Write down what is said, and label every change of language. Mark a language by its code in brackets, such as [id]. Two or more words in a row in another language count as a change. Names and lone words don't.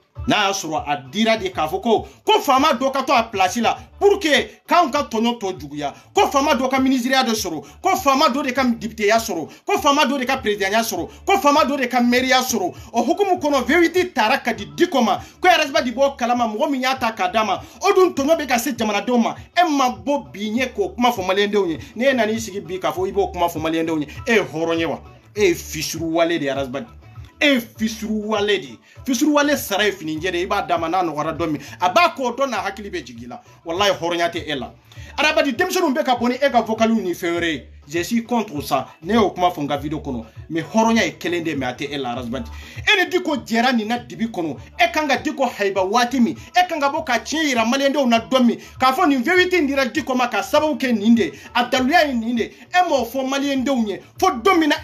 [bm] n'a sɔrɔ a dira de k'a fɔ ko faama dɔ ka to a place la [fr] pour que [bm] k'anw ka tɔɲɔ tɔ juguya ko faama dɔ ka ministeriya de sɔrɔ ko faama dɔ de ka députéya sɔrɔ ko faama dɔ de ka présidentya sɔrɔ ko faama dɔ de ka maire sɔrɔ o hukumu kɔnɔ vérité taara ka di Diko ma ko RSB di bɔ kalama mɔgɔ min y'a ta k'a d'a ma o dun tɔɲɔ bɛ ka se jamanadenw ma e ma bɔ bi ɲɛ k'o kuma fɔ maliyɛndenw ye ne nan'i sigi bi k'a fɔ i b'o kuma fɔ maliyɛndenw ye e ye hɔrɔn ye wa e ye fisuruwale de RSB e fisuruwale de fisuruwale sara ye finijɛ de i b'a d'a ma n'a nɔgɔra dɔ min a b'a kɔ dɔn n'a hakili bɛ jigin la wallahi hɔrɔnya tɛ e la arabadi denmisɛnninw bɛ ka bɔ ni e ka vocaliw ni fɛn wɛrɛ ye [fr] je suis contre ça [bm] ne y'o kuma fɔ n ka video kɔnɔ mais hɔrɔnya ye kelen de mais a tɛ e la arabadi e ni Diko jɛra nin na dibi kɔnɔ e kan ka Diko haiba waati min e kan ka bɔ ka tiɲɛ yira maliyɛndenw na dɔ min k'a fɔ nin vérité in dira Diko ma ka sababu kɛ nin de a daluya ye nin de e m'o fɔ maliyɛndenw ye fo don min na e